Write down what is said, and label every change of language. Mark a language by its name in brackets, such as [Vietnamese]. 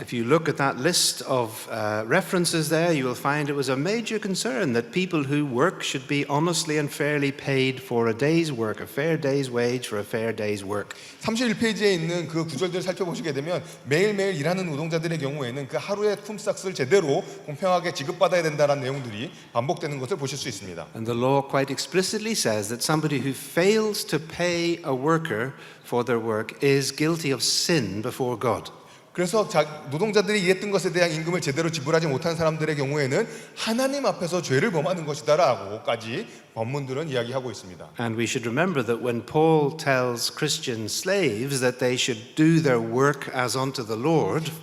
[English] If you look at that list of references there, you will find it was a major concern that people who work should be honestly and fairly paid for a day's work, a fair day's wage for a fair day's work. [Korean] 31페이지에 있는 그 구절들을 살펴보시게 되면 매일매일 일하는 노동자들의 경우에는 그 하루의 품삯을 제대로 공평하게 지급받아야 된다는 내용들이 반복되는 것을 보실 수 있습니다. [English] And the law quite explicitly says that somebody who fails to pay a worker for their work is guilty of sin before God. [Korean] 그래서 노동자들이 일했던 것에 대한 임금을 제대로 지불하지 못한 사람들의 경우에는 하나님 앞에서 죄를 범하는 것이다라고까지 법문들은 이야기하고 있습니다. [English] And we should remember that when Paul tells Christian slaves that they should do their work as unto the Lord,